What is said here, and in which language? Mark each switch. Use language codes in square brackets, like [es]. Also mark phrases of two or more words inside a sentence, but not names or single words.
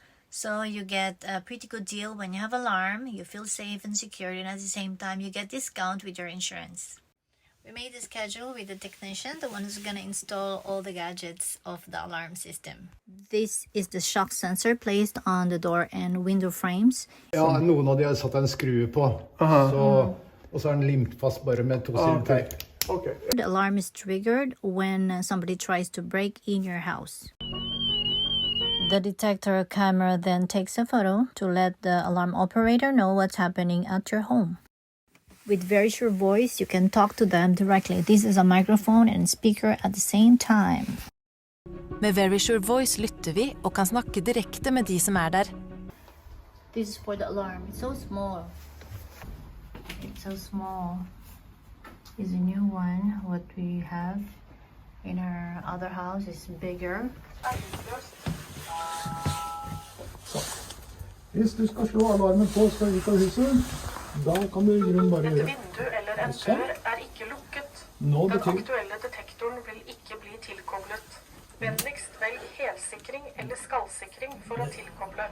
[en] So you get a pretty good deal when you have alarm. You feel safe and secure, and at the same time you get discount with your insurance. We made the schedule with the technician, the one who's gonna install all the gadgets of the alarm system. This is the shock sensor placed on the door and window frames. [no] Ja, noen av de har satt en skrue på, og så er den limt fast bare med to sider teip. [en] Okay. The alarm is triggered when somebody tries to break in your house. The detector camera then takes a photo to let the alarm operator know what's happening at your home. With Verisure Voice, you can talk to them directly. This is a microphone and speaker at the same time. [no] Med Verisure Voice lytter vi og kan snakke direkte med de som der. [en] This is for the alarm. It's so small. It's so small. It's a new one. What we have in our other house is bigger. [no] Hvis du skal slå alarmen på skal ut av huset, da kan du i grunnen bare gjøre. Et vindu eller en dør ikke lukket. Den aktuelle detektoren vil ikke bli tilkoblet. Vennligst velg helsikring eller skallsikring for å tilkoble.